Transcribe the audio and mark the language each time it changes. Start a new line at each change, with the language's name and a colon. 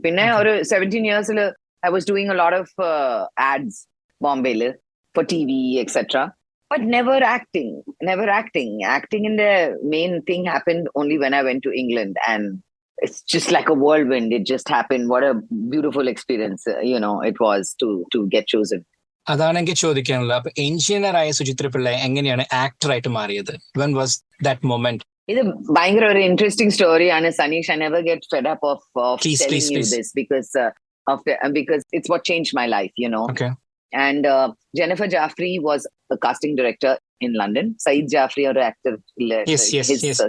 English: Pinne, 17 years, I was doing a lot of ads, Bombay, for TV, etc. But never acting. Acting in the main thing happened only when I went to England. And it's just like a whirlwind. It just happened. What a beautiful experience, it was to get chosen.
Malayalam: അതാണ് എനിക്ക് ചോദിക്കാനുള്ളത്. അപ്പൊ എഞ്ചിനീയറായ സുചിത്ര പിള്ളൈ എങ്ങനെയാണ് ആക്ടറായിട്ട് മാറിയത്?
English: When was that moment? It's a interesting story, and Sanish, I never get fed up of telling you this because it's what changed my life, Okay. And Jennifer Jaffrey was a casting director in London. Saeed Jaffrey, or actor, his